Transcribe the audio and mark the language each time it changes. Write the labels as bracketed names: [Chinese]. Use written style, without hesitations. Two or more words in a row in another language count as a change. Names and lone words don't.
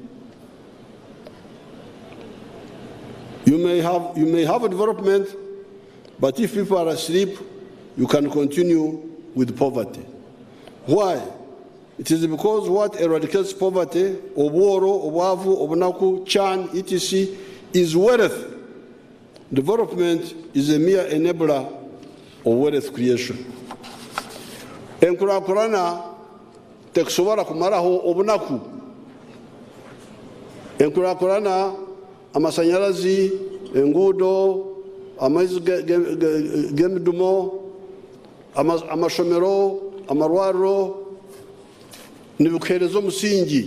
[English] You may have a development, but if people are asleep, you can continue with poverty. Why? It is because what eradicates poverty, [Nyoro] Oboro, Owavu, Obunaku, [English] Chan, etc., is wealth. Development is a mere enabler of wealth creation. [Nyoro] Enkurakurana tekusobora kumaraho obunaku. Enkurakurana amasanyalazi, engudo, amaizi gemidumo, amashomero, amarwaro, nibukerezo musingi.